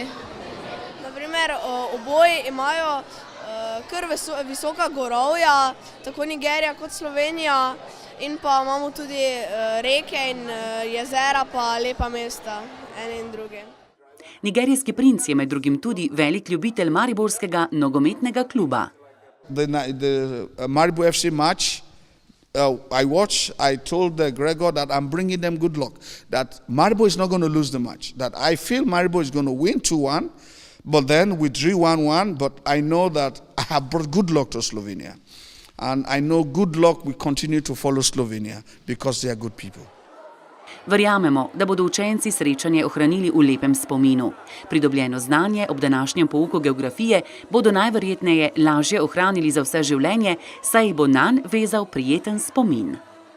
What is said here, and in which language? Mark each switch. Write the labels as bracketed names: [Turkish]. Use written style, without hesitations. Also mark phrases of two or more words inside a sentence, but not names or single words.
[Slovenian] Naprimer, oboji imajo kar visoka gorovja, tako Nigerija kot Slovenija. In pa imamo tudi reke in jezera pa lepa mesta, ene in druge. Nigerijski princ je med drugim tudi velik ljubitelj mariborskega nogometnega kluba. [English] The Maribor FC match I watched, I told Gregor that I'm bringing them good luck, that Maribor is not going to lose the match, that I feel Maribor is going to win 2-1, but then we drew 1-1, but I know that I have brought good luck to Slovenia. And I know good luck will continue to follow Slovenia because they are good people. [Slovenian] Verjamemo, da bodo učenci srečanje ohranili v lepem spominu. Pridobljeno znanje ob današnjem pouku geografije bodo najverjetneje lažje ohranili za vse življenje, saj jih bo nanj vezal prijeten spomin.